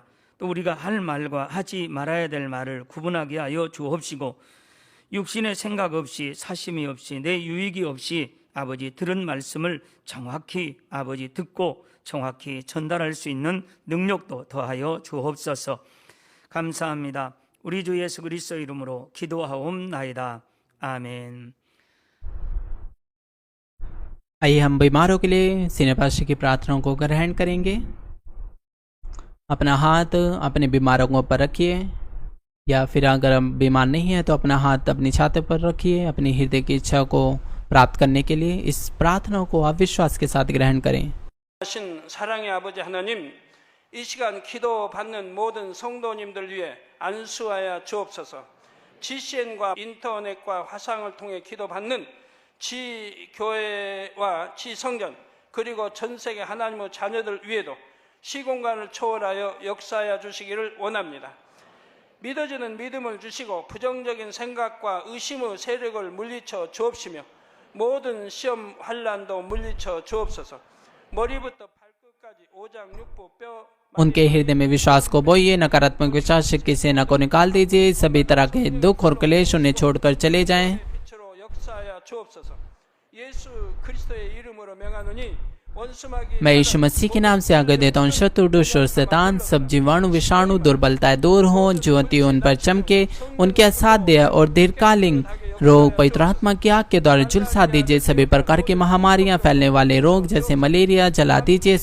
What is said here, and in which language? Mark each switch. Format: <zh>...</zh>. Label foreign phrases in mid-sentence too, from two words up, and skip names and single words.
<ko>또 우리가 할 말과 하지 말아야 될 말을 구분하게 하여 주옵시고, 육신의 생각 없이 사심이 없이 내 유익이 없이 아버지 들은 말씀을 정확히 아버지 듣고 정확히 전달할 수 있는 능력도 더하여 주옵소서. 감사합니다. 우리 주 예수 그리스도 이름으로 기도하옵나이다.</ko> <hi>आमीन। आइए हम बीमारों के लिए सीने पाशी की प्रार्थनाओं को ग्रहण करेंगे। अपना हाथ अपने बीमारों पर रखिए, या फिर अगर हम बीमार नहीं है तो अपना हाथ अपनी छाती पर रखिए अपनी हृदय की इच्छा को प्राप्त करने के लिए। इस प्रार्थना को आप विश्वास के साथ ग्रहण करें।</hi> <ko>하신 사랑의 아버지 하나님, 이 시간 기도 받는 모든 성도님들 위해 안수하여 주옵소서. GCN과 인터넷과 화상을 통해 기도받는 지교회와 지성전, 그리고 전 세계 하나님의 자녀들 위에도 시공간을 초월하여 역사하여 주시기를 원합니다. 믿어지는 믿음을 주시고 부정적인 생각과 의심의 세력을 물리쳐 주옵시며 모든 시험 환란도 물리쳐 주옵소서. 머리부터 발끝까지 오장육부 뼈</ko> <hi>उनके हृदय में विश्वास को बोइए, नकारात्मक विचार शक्ति से न को निकाल दीजिए, सभी तरह के दुख और क्लेश उन्हें छोड़कर चले जाएं।</hi> <ko>빛으로 역사하여 주옵소서. 예수 그리스도의 이름으로 명하노니 원수마귀</ko> <hi>मैं यीशु मसीह के नाम से आगे देता हूँ, शत्रु दुष्ट और शैतान सब जीवाणु विषाणु दुर्बलताएं दूर हो, ज्योति उन पर चमके, उनके असाध्य और दीर्घकालीन रोग पवित्र आत्मा की आग के द्वारा झुलसा दीजिए। सभी प्रकार की महामारियां फैलने वाले रोग जैसे मलेरिया जला दीजिए।</hi>